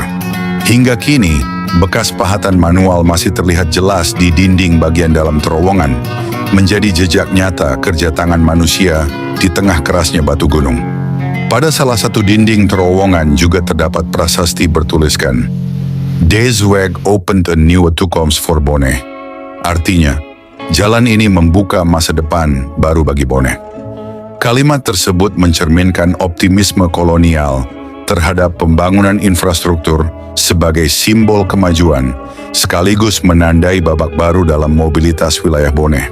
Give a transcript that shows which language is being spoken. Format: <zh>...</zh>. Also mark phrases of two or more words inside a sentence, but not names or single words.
<id>Hingga kini, bekas pahatan manual masih terlihat jelas di dinding bagian dalam terowongan, menjadi jejak nyata kerja tangan manusia di tengah kerasnya batu gunung. Pada salah satu dinding terowongan juga terdapat prasasti bertuliskan,</id> <nl>"Deze weg</nl> <en>opened a</en> <nl>nieuwe toekomst voor Bone."</nl> <id>Artinya, jalan ini membuka masa depan baru bagi Bone. Kalimat tersebut mencerminkan optimisme kolonial terhadap pembangunan infrastruktur sebagai simbol kemajuan, sekaligus menandai babak baru dalam mobilitas wilayah Bone.</id>